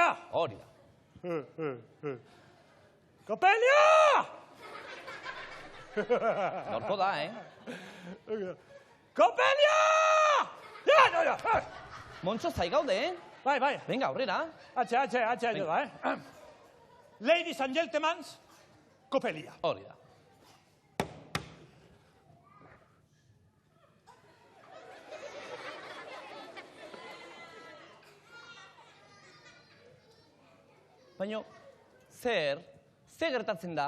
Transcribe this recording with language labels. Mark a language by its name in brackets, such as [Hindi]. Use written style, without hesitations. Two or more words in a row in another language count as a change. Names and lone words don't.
[Basque] Hori da. Kopelia! Norko da, Kopelia! Ja! Montxo, zai gaude, Bai. Venga, aurrera. Atxe, da, [English] Ladies and gentlemen, [Basque] Kopelia. Hori da. Baina, zer gertatzen da?